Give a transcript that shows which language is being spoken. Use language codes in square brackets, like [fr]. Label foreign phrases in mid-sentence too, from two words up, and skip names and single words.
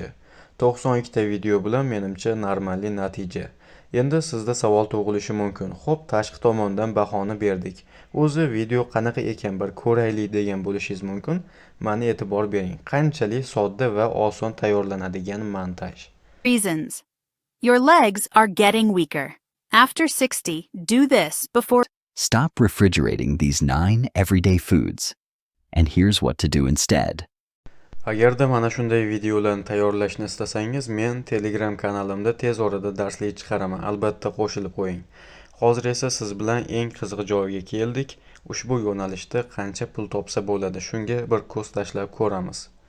[uz] 92 ta video bilan menimcha normalniy natija. Endi sizda savol tug'ilishi mumkin. Xo'p, tashqi tomondan bahoni berdik. O'zi video qanaqa ekan bir ko'raylik degan bo'lishingiz mumkin. Meni e'tibor bering. Qanchalik sodda va oson tayyorlanadigan montaj. [en] Reasons. Your legs are getting weaker. After 60, do this before. Stop refrigerating these 9 everyday foods. And here's what to do instead. [uz] Agarda mana shunday videolarni tayyorlashni istasangiz, men Telegram kanalimda tez orada darslik chiqaraman. Albatta qo'shilib qo'ying. Hozir esa siz bilan eng qiziq joyga keldik. Ushbu yo'nalishda qancha pul topsa bo'ladi, shunga bir ko'z tashlab ko'ramiz.